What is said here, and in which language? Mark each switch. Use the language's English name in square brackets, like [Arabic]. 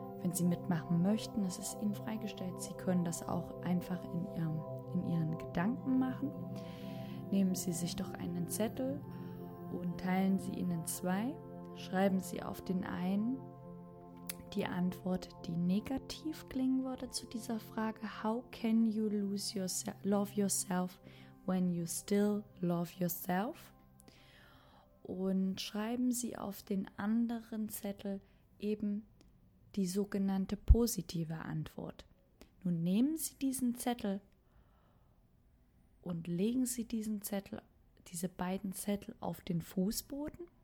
[German] wenn Sie mitmachen möchten, es ist Ihnen freigestellt. Sie können das auch einfach in Ihren Gedanken machen. Nehmen Sie sich doch einen Zettel und teilen Sie ihn in zwei. Schreiben Sie auf den einen die Antwort, die negativ klingen würde zu dieser Frage. [English] How can you lose love yourself when you still love yourself? [German] Und schreiben Sie auf den anderen Zettel eben die sogenannte positive Antwort. Nun nehmen Sie diesen Zettel und legen Sie diese beiden Zettel auf den Fußboden.